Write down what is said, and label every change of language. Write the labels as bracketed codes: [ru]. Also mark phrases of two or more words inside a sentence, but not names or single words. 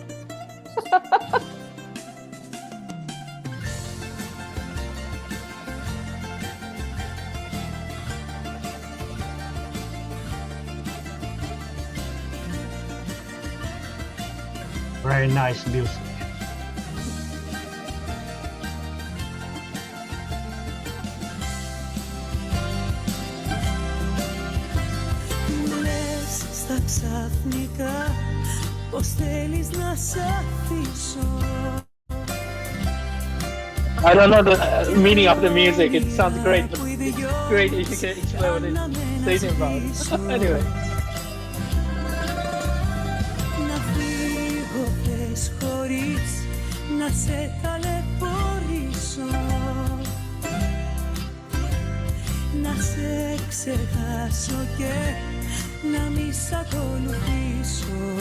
[en] Very nice music. [el] Στα ξαφνικά πως θέλεις να σ' αφήσω. [en] I don't know the meaning of the music. It sounds great. great if you can explain what it's about. Anyway. [el] Να φύγω πες χωρίς να σε ταλαιπωρήσω, να σε ξεχάσω και να μη σ' ακολουθήσω.